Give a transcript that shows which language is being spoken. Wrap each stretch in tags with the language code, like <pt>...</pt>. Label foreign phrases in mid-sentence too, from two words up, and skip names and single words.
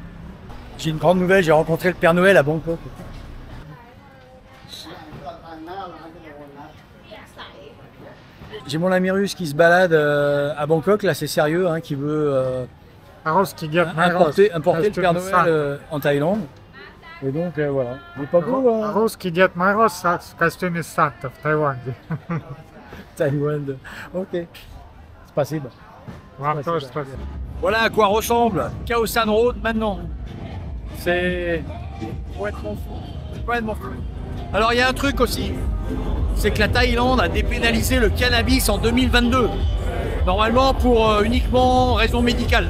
<fr>J'ai une grande nouvelle, j'ai rencontré le Père Noël à Bangkok. J'ai mon ami russe qui se balade à Bangkok, là c'est sérieux, hein, qui veut importer le Père Noël en Thaïlande. Et donc voilà. Il est pas beau</fr> <ru>Русский Дед Мороз в костюме Санта в Таиланде. Taïwan. Ok. Спасибо. Вам</ru> <fr>Ouais,</fr> <ru>тоже</ru> <fr>c'est</fr> <ru>спасибо.</ru> <fr>Voilà à quoi ressemble Khao San Road maintenant. C'est complètement fou. Complètement fou. Alors il y a un truc aussi, c'est que la Thaïlande a dépénalisé le cannabis en 2022. Normalement pour uniquement raison médicale.</fr>